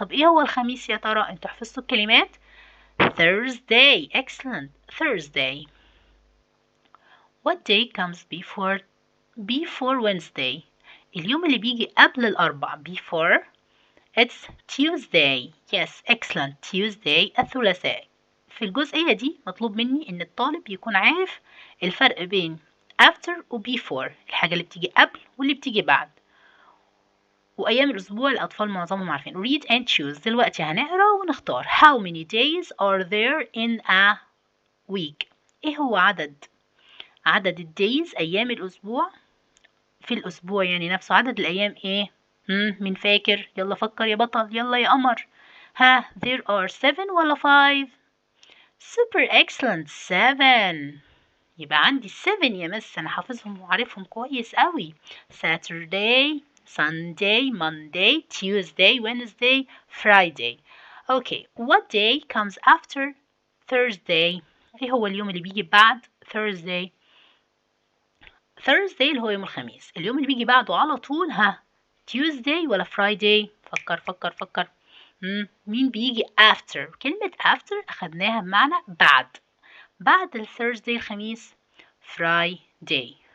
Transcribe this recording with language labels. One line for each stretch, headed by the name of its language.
Arabic: طب ايه هو الخميس يا ترى؟ انتوا حفظتوا الكلمات؟ Thursday.
English: excellent. Thursday. what day comes before Wednesday؟
Arabic: اليوم اللي بيجي قبل الأربع
English: before. it's Tuesday. yes excellent.
Arabic: Tuesday الثلاثاء. في الجزئية دي مطلوب مني إن الطالب يكون عارف الفرق بين after و before، الحاجة اللي بتيجي قبل واللي بتيجي بعد. وأيام الأسبوع الأطفال معظمهم عارفين.
English: read and choose.
Arabic: دلوقتي هنقرأ ونختار.
English: how many days are there in a week؟
Arabic: إيه هو عدد الدايز أيام الأسبوع في الأسبوع، يعني نفسه عدد الأيام إيه؟ مين فاكر؟ يلا فكر يا بطل، يلا يا قمر.
English: there are 7 ولا 5؟ super excellent.
Arabic: 7. يبقى عندي 7 يا مس، أنا حافظهم وعارفهم كويس قوي.
English: Saturday, Sunday, Monday, Tuesday, Wednesday, Friday. Okay, what day comes after Thursday؟
Arabic: إيه هو اليوم اللي بيجي بعد Thursday اللي هو يوم الخميس. اليوم اللي بيجي بعده على طول Tuesday ولا Friday؟ فكر. مين بيجي after؟ كلمة after أخدناها بمعنى بعد ال Thursday الخميس Friday.